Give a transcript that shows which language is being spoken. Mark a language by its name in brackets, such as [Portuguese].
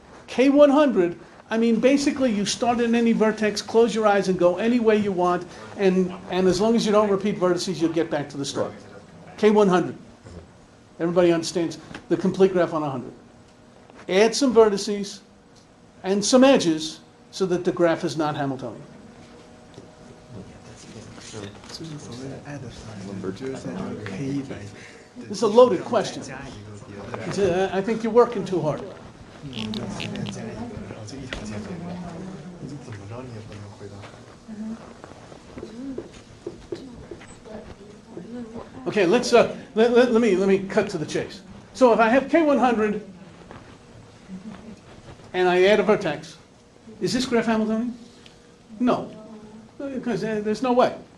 [English] K100, I mean, basically you start at any vertex, close your eyes and go any way you want, and as long as you don't repeat vertices, you'll get back to the start. K100. Everybody understands the complete graph on 100. Add some vertices and some edges so that the graph is not Hamiltonian. [Chinese] 这是所谓的 add sign， 就是在这个 K100。 [English] This is a loaded question. [Chinese] 加一个别的， [English] I think you're working too hard. [Chinese] 随便加一个，然后这一条线就没了，你怎么着你也不能回答。 [English] Okay, let me cut to the chase. So if I have K100 and I add a vertex, is this graph Hamiltonian? No, because there's no way.